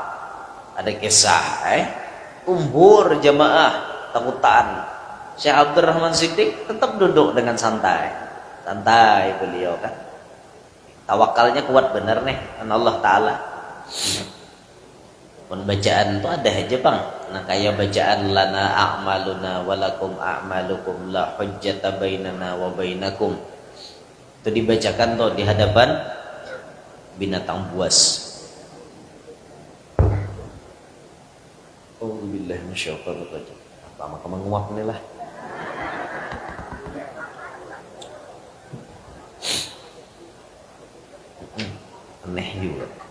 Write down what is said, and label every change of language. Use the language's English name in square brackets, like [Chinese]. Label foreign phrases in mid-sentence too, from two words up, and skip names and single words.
[Banjar] Ada kisah umbur jamaah takutan Syekh Abdurrahman Siddiq tetap duduk dengan santai beliau kan. Tawakalnya kuat bener nih kan Allah Ta'ala. Pun bacaan tuh ada aja bang. [Arabic] Nah kayak bacaan لنا أعمالنا ولكم أعمالكم لا حجة بيننا وبينكم. [Banjar] Itu dibacakan tuh di hadapan binatang buas. [Arabic] أعوذ بالله من الشيطان الرجيم. [Banjar] Apa menguap nih lah. Aneh juga.